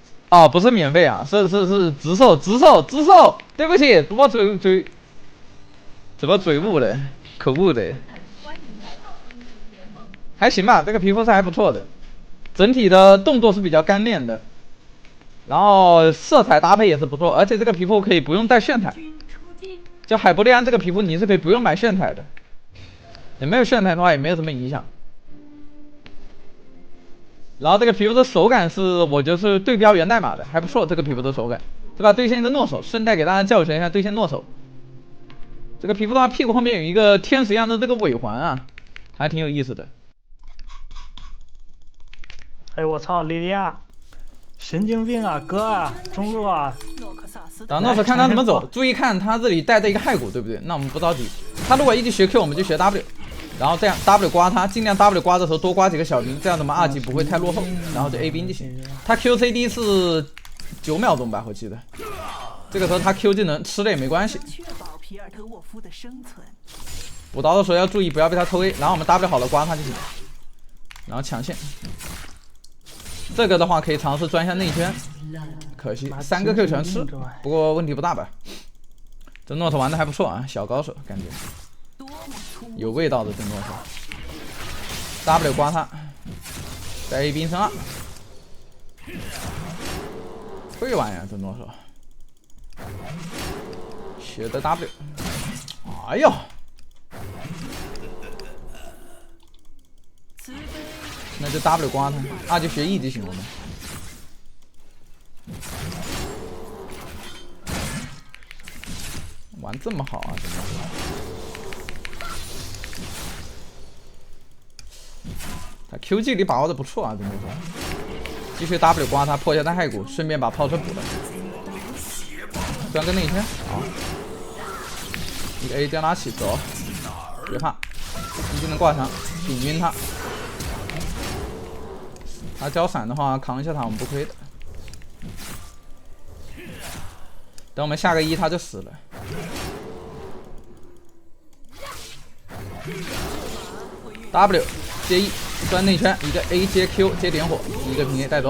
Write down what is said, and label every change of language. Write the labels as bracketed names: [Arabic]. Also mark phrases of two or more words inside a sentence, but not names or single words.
[Chinese] 哦，不是免費啊，是直售，对不起，怎麼嘴誤的，口誤的，還行吧，這個皮膚是還不錯的，整體的動作是比較幹練的，然後色彩搭配也是不錯，而且這個皮膚可以不用帶炫彩，就海伯利安這個皮膚你是可以不用買炫彩的，也沒有炫彩的話也沒有什麼影響。然後這個皮膚的手感是我觉得是对标源代碼的，還不錯，這個皮膚的手感，對吧？对線的诺手，順帶給大家教學一下对線诺手。這個皮膚的話，屁股後面有一個天使一樣的這個尾環啊，還挺有意思的。哎我操，莉莉亞，神經病啊，哥啊，中路啊！打诺手看他怎麼走，注意看他这里带着一個骸骨，對不对？那我們不着急，他如果一直學 Q，我們就學 W。然後這樣 W 刮他，盡量 W 刮的時候多刮幾個小兵，這樣子嘛2級不會太落後，然後就 A 兵就行。他 QCD 是9秒鐘吧，我記得。這個時候他 Q 技能吃了也沒關係。補刀的時候要注意不要被他偷 A， 然後我們 W 好了刮他就行，然後搶線。這個的話可以嘗試鑽一下內圈，可惜3個 Q 全吃，不過問題不大吧。這諾特玩的還不錯啊，小高手感覺。有味道的这诺手 ，W 刮他，在 A 兵升2，会玩呀这诺手，学的 W， 哎呦，那就 W 刮他，就學 E 就行了嘛。玩這麼好啊，这諾手。他 Q 技里把握的不錯啊，真的是。繼續 W 刮他，破一下他骸骨，順便把炮車補了。鑽個內圈，好。一個 A 將他起走，別怕，一技能掛牆，頂暈他。他交閃的話，扛一下他我們不虧的。等我們下個1他就死了。W 接 E 鑽內圈，一個 A 接 Q 接點火，一個平 A 帶走。